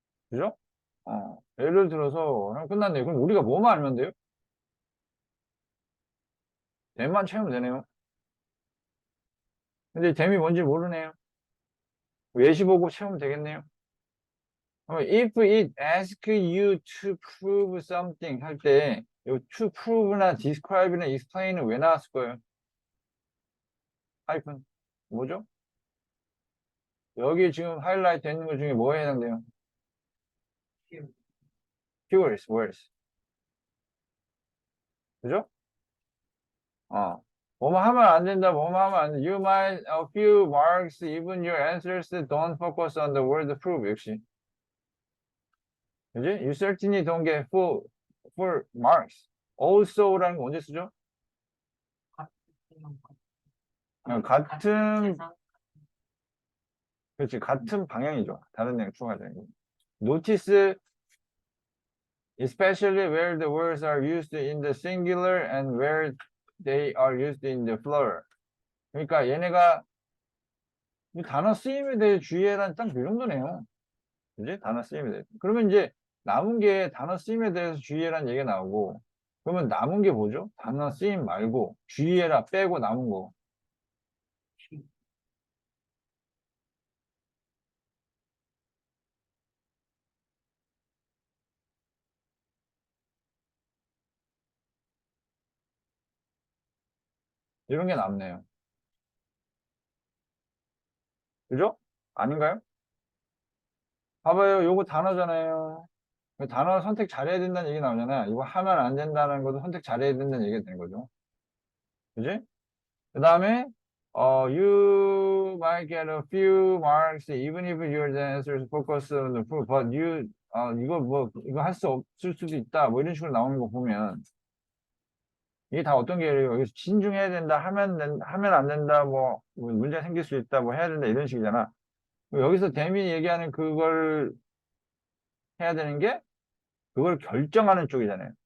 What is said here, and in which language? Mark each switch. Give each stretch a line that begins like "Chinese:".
Korean: 그죠? 예를 들어서 끝났네요. 그럼 우리가 뭐만 알면 돼요? 댐만 채우면 되네요. 근데 댐이 뭔지 모르네요. 예시 보고 채우면 되겠네요.
English: If it asks you to prove something
Korean: 할 때, 이 to prove나 describe나 explain은 왜 나왔을 거예요? 하이픈. 뭐죠? 여기 지금 하이라이트 되는 것 중에 뭐에 해당돼요? 키우.
English: keywords, words.
Korean: 그죠? 뭐뭐 하면 안 된다, 뭐뭐 하면 안 돼.
English: You might a few marks, even your answers don't focus on the word prove.
Korean: 역시. 그지?
English: You certainly don't get full marks.
Korean: also라는 거 언제 쓰죠? 같은, 그렇지, 같은 방향이죠. 다른 내용 추가하죠.
English: Notice, especially where the words are used in the singular and where they are used in the plural.
Korean: 그러니까 얘네가 이 단어 쓰임에 대해 주의해라는 딱 그 정도네요. 그지? 단어 쓰임에 대해. 그러면 이제 남은 게 단어 쓰임에 대해서 주의해라는 얘기가 나오고, 그러면 남은 게 뭐죠? 단어 쓰임 말고 주의해라 빼고 남은 거. 이런 게 남네요. 그죠? 아닌가요? 봐봐요. 요거 단어잖아요. 그 단어 선택 잘해야 된다는 얘기 나오잖아. 이거 하면 안 된다는 것도 선택 잘해야 된다는 얘기가 되는 거죠. 그지?
English: 그 다음에, you might get a few marks even if your answers focus on the proof, but
Korean: 이거 할 수 없을 수도 있다. 뭐 이런 식으로 나오는 거 보면, 이게 다 어떤 게 여기서 신중해야 된다, 하면 안 된다, 뭐 문제 생길 수 있다, 뭐 해야 된다, 이런 식이잖아. 여기서 대민이 얘기하는 그걸 해야 되는 게, 그걸 결정하는 쪽이잖아요.